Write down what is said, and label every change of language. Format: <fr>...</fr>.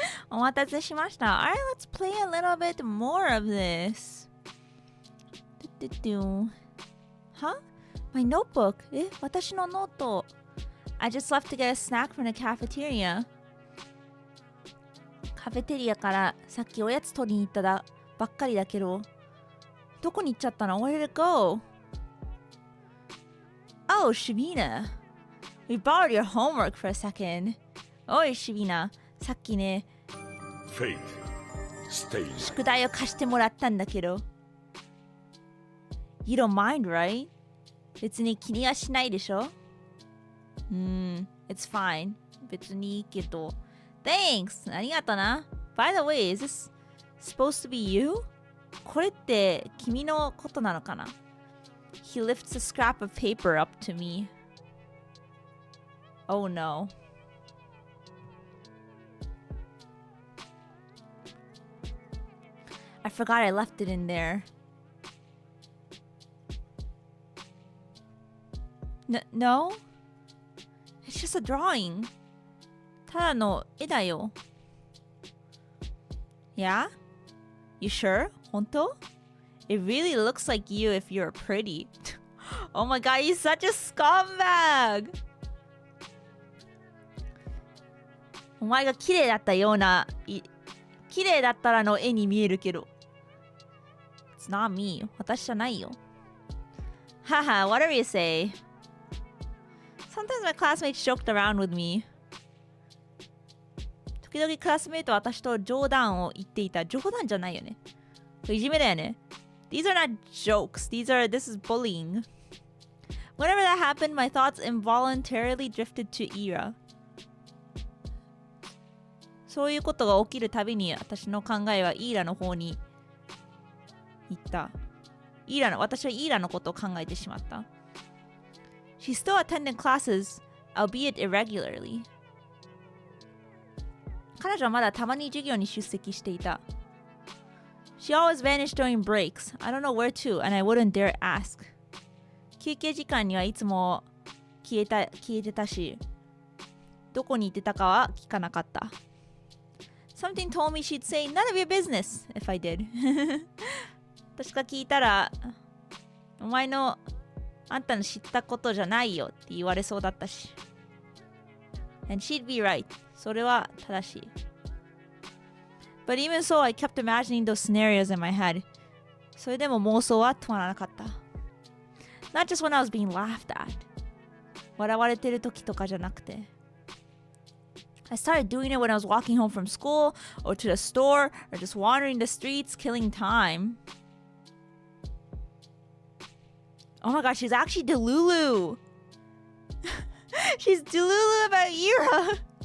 <ja>お待たせしました。</ja> <en>Alright, let's play a little bit more of this. Huh? My notebook.</en> <ja>私のノート。</ja> <en>I just left to get a snack from the cafeteria.</en> <ja>カフェテリアからさっきおやつ取りに行ったばっかりだけど、どこに行っちゃったの？</ja> <en>Where did it go? Oh, Shabina. We borrowed your homework for a second.</en> <ja>おい、Shabina. さっきね、宿題を貸してもらったんだけど。</ja> <en>You don't mind, right?</en> <ja>別に気にはしないでしょ？</ja> <en>It's fine.</en> <ja>別にいいけど。</ja> <en>Thanks!</en> <ja>ありがとな。</ja> <en>By the way, is this supposed to be you?</en> <ja>これって君のことなのかな？</ja> <en>He lifts a scrap of paper up to me. Oh no. I forgot I left it in there. No? It's just a drawing.</en> <ja>ただの絵だよ。</ja> <en>Yeah? You sure? 本当? It really looks like you if you're pretty. Oh my god, he's such a scumbag!</en> <ja>お前が綺麗だったような、綺麗だったらの絵に見えるけど。</ja> <en>It's not me.</en> <ja>私じゃないよ。</ja> <en>Haha, whatever you say. Sometimes my classmates joked around with me.</en> <ja>時々クラスメイトは私と冗談を言っていた。冗談じゃないよね。いじめだよね。</ja> <en>These are not jokes. This is bullying. Whenever that happened, my thoughts involuntarily drifted to Ira.</en> <ja>そういうことが起きるたびに私の考えはイーラの方に行った。私はイーラのことを考えてしまった。</ja> <en>She still attended classes, albeit irregularly.</en> <ja>彼女はまだたまに授業に出席していた。</ja> <en>She always vanished during breaks. I don't know where to, and I wouldn't dare ask.</en> <ja>休憩時間にはいつも消えてたし、どこに行ってたかは聞かなかった。</ja> <en>Something told me she'd say, none of your business, if I did.</en> <ja>私が聞いたら、あんたの知ったことじゃないよって言われそうだったし。</ja> <en>And she'd be right.</en> <ja>それは正しい。</ja> <en>But even so, I kept imagining those scenarios in my head.</en> <ja>それでも妄想は止まらなかった。</ja> <en>Not just when I was being laughed at.</en> <ja>笑われてる時とかじゃなくて。</ja> <en>I started doing it when I was walking home from school, or to the store, or just wandering the streets, killing time. Oh my god, she's actually Delulu! She's Delulu about Ira!</en>